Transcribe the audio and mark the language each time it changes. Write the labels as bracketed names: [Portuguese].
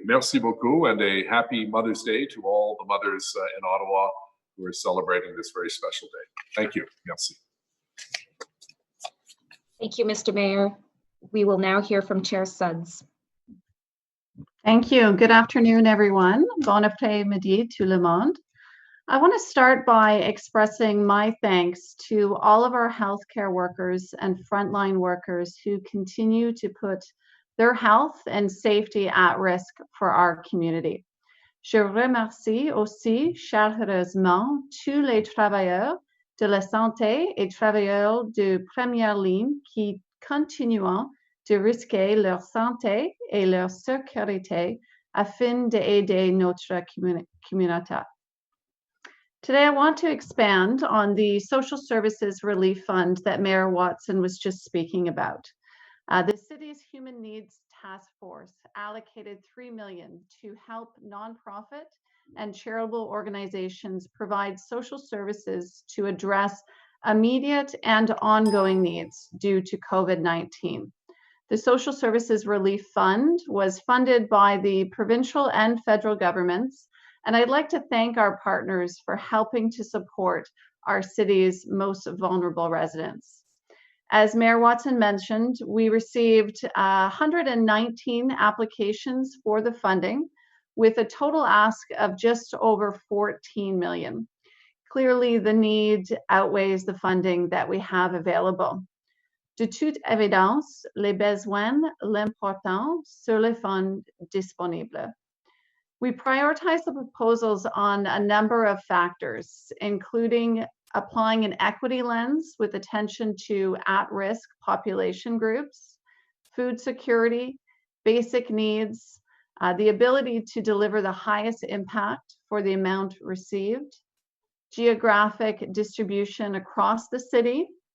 [French] Merci beaucoup, [English] and a happy Mother's Day to all the mothers in Ottawa who are celebrating this very special day. Thank you. Merci. Thank you, Mr. Mayor. We will now hear from Chair Suds. Thank you. Good afternoon, everyone. [French] Bon après-midi tout le monde. [English] I want to start by expressing my thanks to all of our healthcare workers and frontline workers who continue to put their health and safety at risk for our community. [French] Je remercie aussi chaleureusement tous les travailleurs de la santé et travailleurs de première ligne qui continuent de risquer leur santé et leur sécurité afin d'aider notre communauté. [English] Today, I want to expand on the Social Services Relief Fund that Mayor Watson was just speaking about. The city's Human Needs Task Force allocated $3 million to help nonprofit and charitable organizations provide social services to address immediate and ongoing needs due to COVID-19. The Social Services Relief Fund was funded by the provincial and federal governments, and I'd like to thank our partners for helping to support our city's most vulnerable residents. As Mayor Watson mentioned, we received 119 applications for the funding with a total ask of just over 14 million. Clearly, the need outweighs the funding that we have available. [French] De toute évidence, les besoins l'important sur les fonds disponibles. [English] We prioritize the proposals on a number of factors, including applying an equity lens with attention to at-risk population groups, food security, basic needs, the ability to deliver the highest impact for the amount received, geographic distribution across the city,